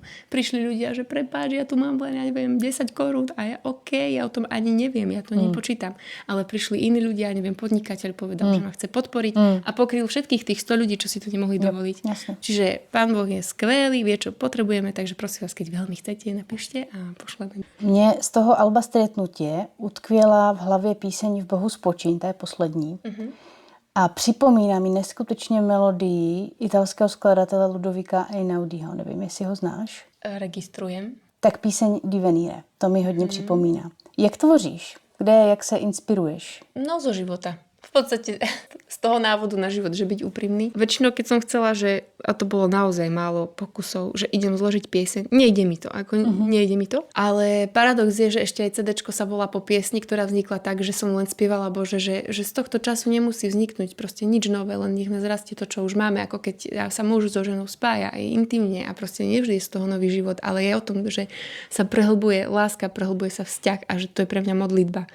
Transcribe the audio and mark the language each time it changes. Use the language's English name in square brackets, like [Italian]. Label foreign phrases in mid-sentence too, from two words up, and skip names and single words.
[Slovak] Prišli ľudia, že prepáč, ja tu mám len, ja neviem, 10 korún a ja ja o tom ani neviem, ja to nepočítam. Ale prišli iní ľudia, neviem, podnikateľ povedal, že ma chce podporiť a pokryl všetkých tých 100 ľudí, čo si to nemohli dovoliť. Jasne. Čiže Pán Boh je skvelý, vie, čo potrebujeme, takže prosím vás, keď veľmi chcete, napíšte a pošleme. [Czech] Mně z toho alba Stretnutie utkvěla v hlavě píseň V Bohu spočíň, ta je poslední. A připomíná mi neskutečně melodii italského skladatele Ludovika Einaudiho. Nevím, jestli ho znáš. [Slovak] Registrujem. [Czech] Tak píseň Di venire, to mi hodně připomíná. Jak tvoříš? Kde, jak se inspiruješ? [Slovak] No zo života. V podstate z toho návodu na život, že byť úprimný. Väčšinou, keď som chcela, a to bolo naozaj málo pokusov, že idem zložiť pieseň, nejde mi to, nejde mi to. Ale paradox je, že ešte aj CDčko sa volá po piesni, ktorá vznikla tak, že som len spievala Bože, že z tohto času nemusí vzniknúť proste nič nové, len nech nás rastie to, čo už máme, ako keď sa muž so ženou spája aj intimne a proste nevždy je z toho nový život, ale je o tom, že sa prehlbuje láska, prehlbuje sa vzťah a že to je pre mňa modlitba.